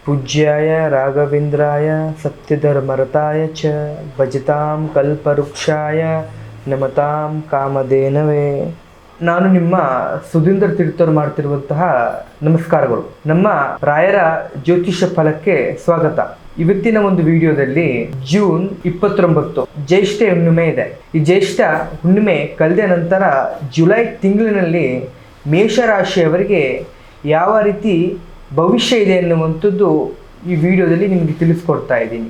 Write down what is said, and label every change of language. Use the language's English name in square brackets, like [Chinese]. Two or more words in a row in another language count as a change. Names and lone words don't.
[Sanskrit] पूज्याय राघवेंद्राय सत्यधर्मरताय च भजतां कल्पवृक्षाय नमतां कामधेनवे. [Kannada] ನಾನು ನಿಮ್ಮ ಸುಧೀಂದ್ರ ತೀರ್ಥರು ಮಾಡ್ತಿರುವಂತಹ ನಮಸ್ಕಾರಗಳು. ನಮ್ಮ ರಾಯರ ಜ್ಯೋತಿಷ್ಯ ಫಲಕ್ಕೆ ಸ್ವಾಗತ. ಇವತ್ತಿನ ಒಂದು ವಿಡಿಯೋದಲ್ಲಿ ಜೂನ್ 29 ಜ್ಯೇಷ್ಠ ಹುಣ್ಣಿಮೆ ಇದೆ. ಈ ಜ್ಯೇಷ್ಠ ಹುಣ್ಣಿಮೆ ಕಳೆದ ನಂತರ ಜುಲೈ ತಿಂಗಳಿನಲ್ಲಿ ಮೇಷರಾಶಿಯವರಿಗೆ ಯಾವ ರೀತಿ ಭವಿಷ್ಯ ಇದೆ ಎನ್ನುವಂಥದ್ದು ಈ ವಿಡಿಯೋದಲ್ಲಿ ನಿಮಗೆ ತಿಳಿಸ್ಕೊಡ್ತಾ ಇದ್ದೀನಿ.